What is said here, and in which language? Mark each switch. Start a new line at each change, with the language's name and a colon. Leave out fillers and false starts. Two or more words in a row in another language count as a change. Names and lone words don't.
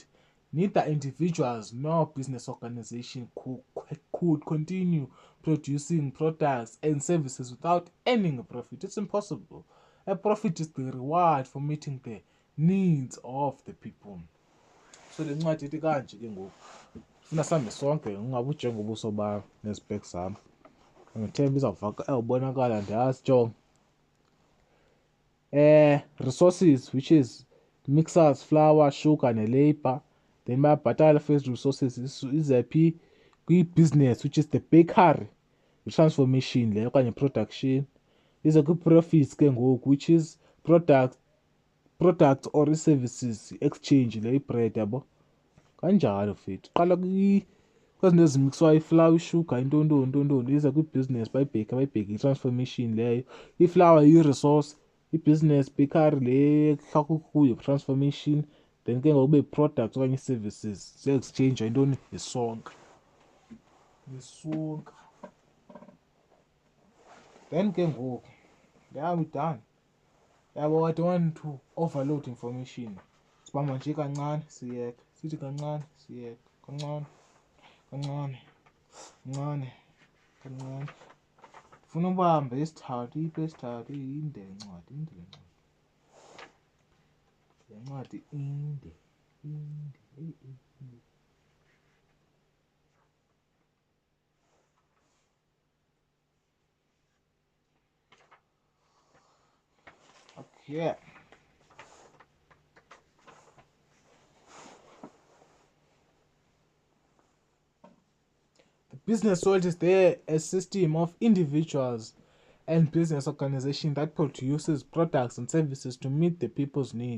English: Neither individuals nor business organization could continue producing products and services without earning a profit. It's impossible. A profit is the reward for meeting the needs of the people.
Xhosa: So le ncwadi ithi kanje ke ngoku funa sihambe sonke ungabe ujonge ubuso bam nezipeki zam ngithemba izawubonakala ndiyazi jonga.
English: Resources, which is mixers, flour, sugar, ne-labor.
Xhosa: Then bayabhatala
English: first resources
Xhosa: izaphi kwi-business,
English: which is the bakery,
Xhosa: i-transformation leyo okanye production. Ize kwi-profits ke ngoku,
English: which is products or services, exchange
Xhosa: le ibread yabo kanjalo fethu. Qala kwezinto ezimixwayo iflour, isugar, intontoni ize kwi-business bayibheke i-transformation leyo. Iflour yi-resource, i-business bakery le kuhlawulwa kuyo transformation, then ke ngoku kube products okanye services ze-exchange yintoni yisonka.
English: Then
Xhosa: ke ngoku
English: I'm done. Yabo I don't want to overload information.
Xhosa: Sibamba nje kancane siyeka, sithi kancane siyeka, kancane. Funa ubambe isithathu, isithathu inde le ncwadi. Le ncwadi inde.
English: Okay. The Business world is there a system of individuals and business organization that produces products and services to meet the people's need.